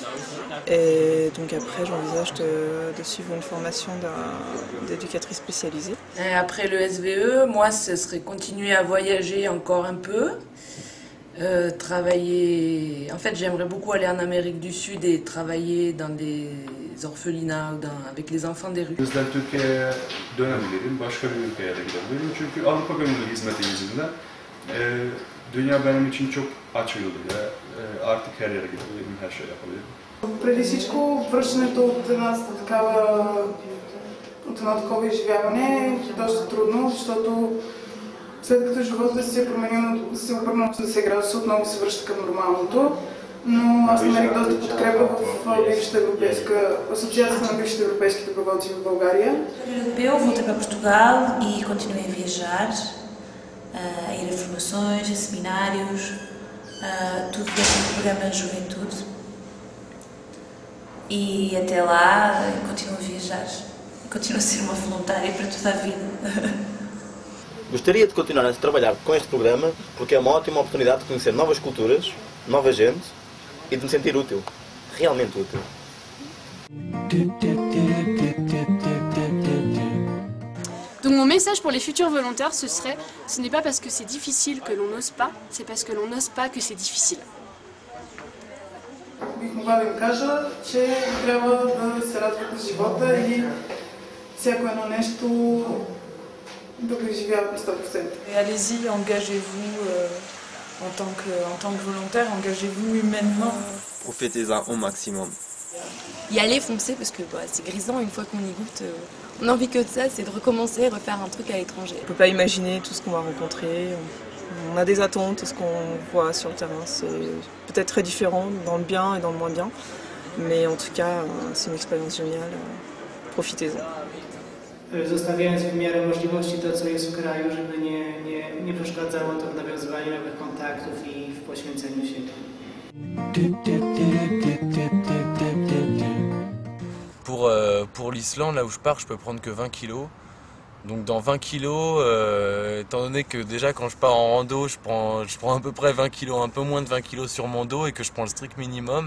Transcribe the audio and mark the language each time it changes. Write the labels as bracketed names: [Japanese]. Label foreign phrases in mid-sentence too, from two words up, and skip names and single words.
[French] Et donc après, j'envisage de suivre une formation d'éducatrice spécialisée. Et après le SVE, moi, ce serait continuer à voyager encore un peu. Travailler... En fait, j'aimerais beaucoup aller en Amérique du Sud et travailler dans des orphelinats avec les enfants des rues. [Turkish] Bizden Türkiye'ye dönebilirim, başka bir ülkeye de gidebilirim. Çünkü Avrupa Gönüllü Hizmeti yüzünden dünya benim için çok açıldı ve artık her yere gidebilirim, her şey yapabilirim. [Bulgarian] Преди всичко, връщането от едно такова изживяване е доста трудно, защото след като живота си е променил, се обърнал на 10 градуса, отново се връща към нормалното. Но аз намерих доста подкрепа в Асоциацията на бившите европейски доброволци в България. [Portuguese] Eu voltei para Portugal e continuei a viajar, a ir a formações, a seminários, tudo dentro do programa de juventude. E até lá continuo a viajar, continuo a ser uma voluntária para toda a vida. Gostaria de continuar a trabalhar com este programa porque é uma ótima oportunidade de conhecer novas culturas, nova gente e de me sentir útil, realmente útil. [French] Donc mon message pour les futurs volontaires, ce n'est pas parce que c'est difficile que l'on n'ose pas, c'est parce que l'on n'ose pas que c'est difficile. [Bulgarian] Бих могла да им кажа, че трябва да се радват на живота и всяко едно нещо да го изживяват на 100%. [French] Allez-y, engagez-vous en tant que volontaire, engagez-vous humainement. Profitez-en au maximum. Y aller, foncer, parce que c'est grisant une fois qu'on y goûte. On n'a envie que de ça, c'est de recommencer, refaire un truc à l'étranger. On ne peut pas imaginer tout ce qu'on va rencontrer. On a des attentes, ce qu'on voit sur le terrain, c'est peut-être très différent dans le bien et dans le moins bien, mais en tout cas, c'est une expérience géniale, profitez-en. [Polish] Zostawiając w miarę możliwości to, co jest w kraju, żeby nie przeszkadzało to w nawiązywaniu nowych kontaktów i w poświęceniu siebie. [French] Pour l'Islande, là où je pars, je peux prendre que 20 kilos. Donc dans 20 kilos, étant donné que déjà quand je pars en rando, je prends à peu près 20 kilos, un peu moins de 20 kilos sur mon dos et que je prends le strict minimum.